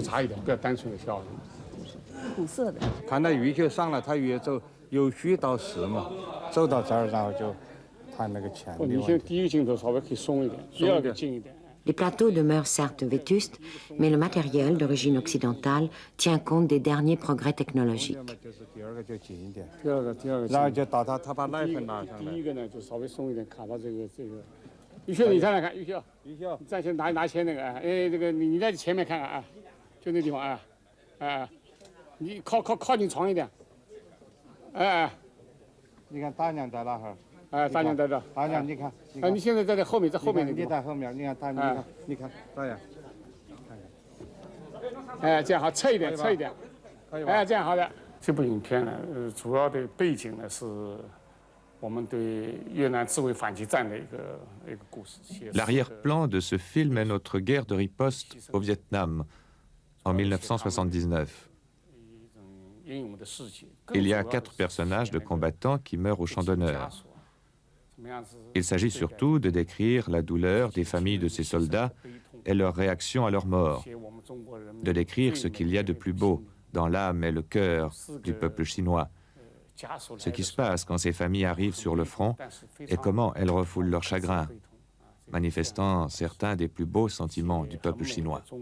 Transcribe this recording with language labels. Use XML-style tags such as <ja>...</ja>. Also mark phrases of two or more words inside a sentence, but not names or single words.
<zh>复杂一点，不要单纯的笑。苦涩的。看到鱼就上了，他越走由虚到实嘛，走到这儿，然后就谈那个钱的问题。你现在第一个镜头稍微可以松一点，第二个近一点。</zh> <fr>Les plateaux demeurent certes vétustes, mais le matériel d'origine occidentale tient compte des derniers progrès technologiques.</fr> <zh>然后就到他把奶粉拿上来。第一个呢，就稍微松一点，卡到这个。玉秀，你站来看，玉秀，站前拿钱那个啊，这个你在前面看看啊，就那地方啊，你靠近床一点，你看大娘在哪哈？大娘在这。大娘，你看，你现在在后面，在后面那你在后面，你看大娘，你看大娘，这样好，侧一点，这样好的。这部影片呢，主要的背景呢是我们对越南自卫反击战的一个故事。</zh> <fr>L'arrière-plan de ce film est notre guerre de riposte au Vietnam en 1979. Il y a 4 personnages de combattants qui meurent au champ d'honneur. Il s'agit surtout de décrire la douleur des familles de ces soldats et leur réaction à leur mort, de décrire ce qu'il y a de plus beau dans l'âme et le cœur du peuple chinois, ce qui se passe quand ces familles arrivent sur le front et comment elles refoulent leur chagrin, manifestant certains des plus beaux sentiments du peuple chinois.</fr>